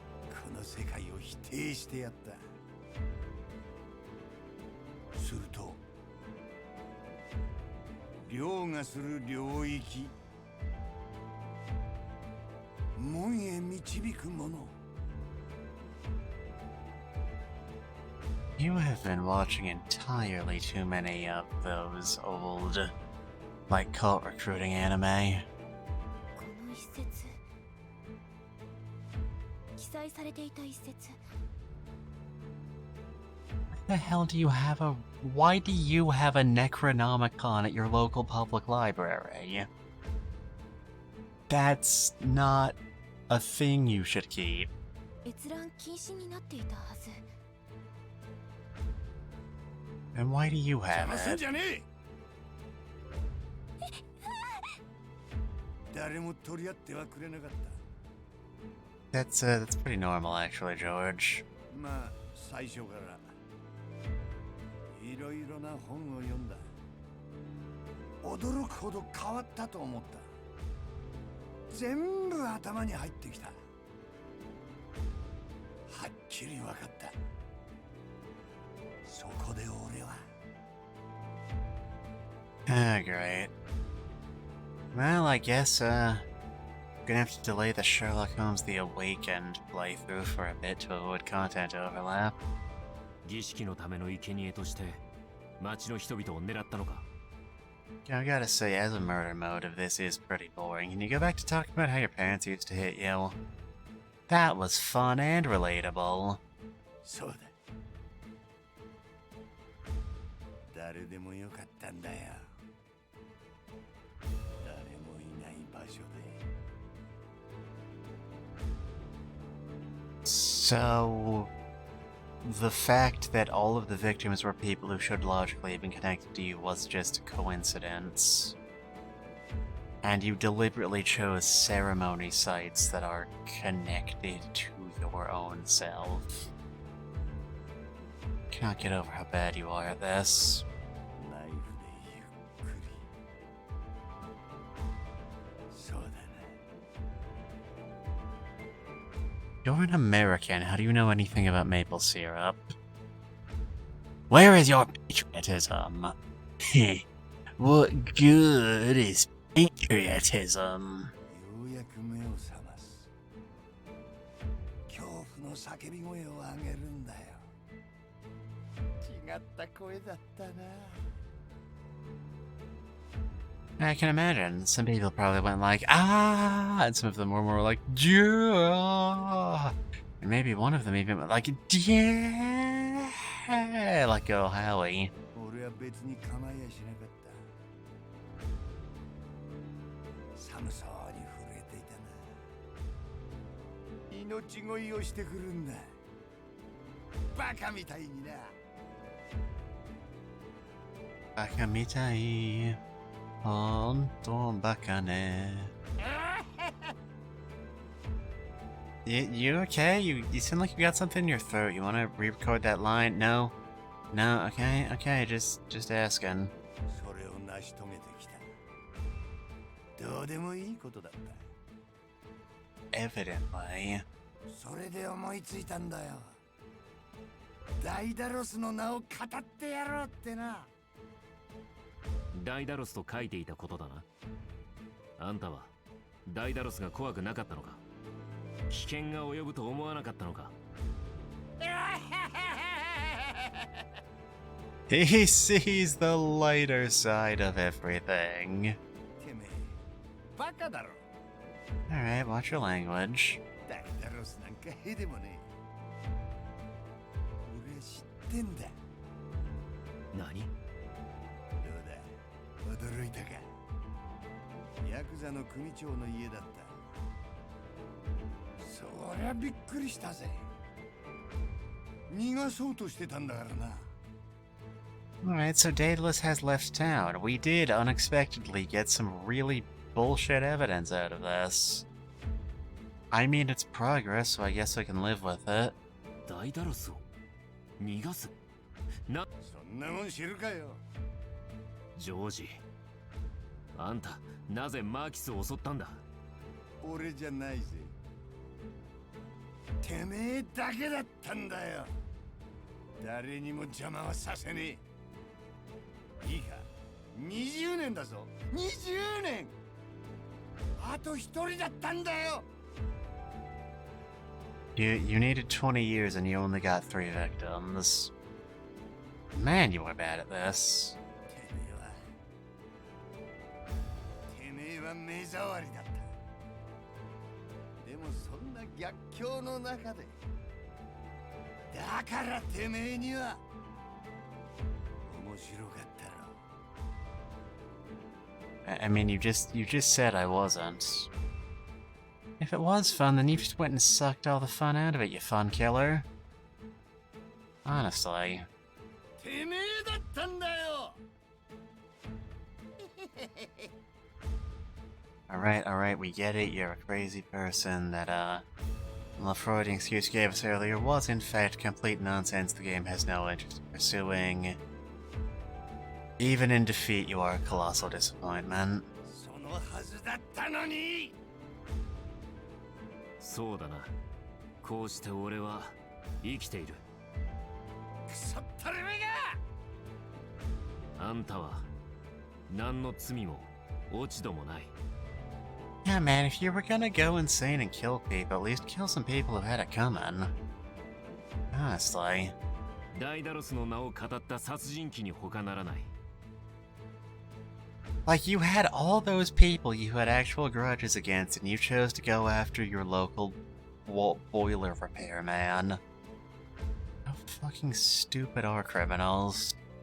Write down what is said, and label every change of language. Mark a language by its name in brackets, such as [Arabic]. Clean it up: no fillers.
[Japanese] この世界を否定してやった。すると凌駕する領域、門へ導くもの。 [English] You have been watching entirely too many of those old, like, cult recruiting anime. [Japanese] この一節記載されていた一節。 [English] What the hell do you have why do you have a Necronomicon at your local public library? That's not a thing you should keep. [Japanese] 閲覧禁止になっていたはず。 [English] And why do you have [Japanese] 邪魔すん [English] it? [Japanese] じゃねえ。誰も取り合ってはくれなかった。 [English] That's pretty normal actually, George. [Japanese] まあ最初からいろいろな本を読んだ。驚くほど変わったと思った。全部頭に入ってきた。はっきり分かった。そこで俺は [English] Ah, great. Well, I guess, gonna have to delay the Sherlock Holmes The Awakened playthrough for a bit to avoid content overlap. [Japanese] 儀式のための生贄として町の人々を狙ったのか。 [English] I gotta say, as a murder motive, this is pretty boring. Can you go back to talking about how your parents used to hit you? That was fun and relatable. [Japanese] そうだ。誰でもよかったんだよ。誰もいない場所で。 [English] So, the fact that all of the victims were people who should logically have been connected to you was just a coincidence. And you deliberately chose ceremony sites that are connected to your own self. Cannot get over how bad you are at this. [Japanese] ナイフでゆっくり。そうだな。 [English] You're an American. How do you know anything about maple syrup? Where is your patriotism? What good is patriotism? [Japanese] ようやく目を覚ます。恐怖の叫び声を上げるんだよ。違った声だったな。 [English] I can imagine. Some people probably went like, ah, and some of them were more like, yeah. And maybe one of them even went like, yeah, like oh Howie. [Japanese] 俺は別に構いやしなかった。寒そうに震えていたな。命乞いをしてくるんだ。バカみたいにな。 Bakamitai. Honton bakane. [English] You okay? You sound like you got something in your throat. You want to re-record that line? No? No? Okay, just asking. [Japanese] それを成し遂げてきた。どうでもいいことだった。 [English] Evidently. [Japanese] それで思いついたんだよ。ダイダロスの名を語ってやろうってな。ダイダロスと書いていたことだな。あんたはダイダロスが怖くなかったのか。危険が及ぶと思わなかったのか。 [English] He sees the lighter side of everything. [Japanese] てめえ、バカだろ。 [English] Alright, watch your language. [Japanese] ダイダロスなんかへでもねえ。俺知ってんだ。何？どうだ、驚いたか。ヤクザの組長の家だった。そりゃびっくりしたぜ。逃がそうとしてたんだからな。 [English] Alright, so DAEDALUS has left town. We did unexpectedly get some really bullshit evidence out of this. I mean, it's progress, so I guess I can live with it. [Japanese] ダイダロスを逃がす。な、そんなもん知るかよ。ジョージ。あんた、なぜマーキスを襲ったんだ？俺じゃないぜ。てめえだけだったんだよ。誰にも邪魔はさせねえ。いいか、20年だぞ。20年。あと一人だったんだよ。 [English] You needed 20 years and you only got 3 victims. Man, you were bad at this. [Japanese] てめえは目障りだった。でもそんな逆境の中で、だからてめえには面白かったろ。 [English] I mean, you just said I wasn't. If it was fun, then you just went and sucked all the fun out of it, you fun killer. Honestly. [Japanese] てめえだったんだよ。 [English] Alright, we get it. You're a crazy person that, the Freudian excuse you gave us earlier was in fact complete nonsense the game has no interest in pursuing. Even in defeat, you are a colossal disappointment. [Japanese] そのはずだったのに。そうだな。こうして俺は生きている。くそったれめが。あんたは何の罪も落ち度もない。 [English] Yeah, man, if you were gonna go insane and kill people, at least kill some people who had it coming. Honestly. [Japanese] ダイダロスの名を語った殺人鬼に他ならない。 [English] Like, you had all those people you had actual grudges against, and you chose to go after your local boiler repairman. How fucking stupid are criminals?